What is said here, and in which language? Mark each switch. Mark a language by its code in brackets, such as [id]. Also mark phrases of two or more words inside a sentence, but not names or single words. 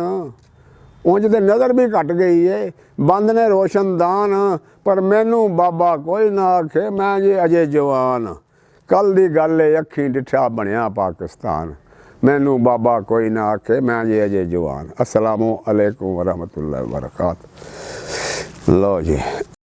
[pa] انج تے نظر بھی گھٹ گئی ہے بند نے روشندان. پر مینوں بابا کوئی نہ آکھے میں جے اجے جوان. کل دی گل ہے اکھی ڈٹھا بنیا پاکستان. مینوں بابا کوئی نہ آکھے میں جے اجے جوان. [ar] السلام عليكم ورحمة الله وبركاته. [pa] لو جی.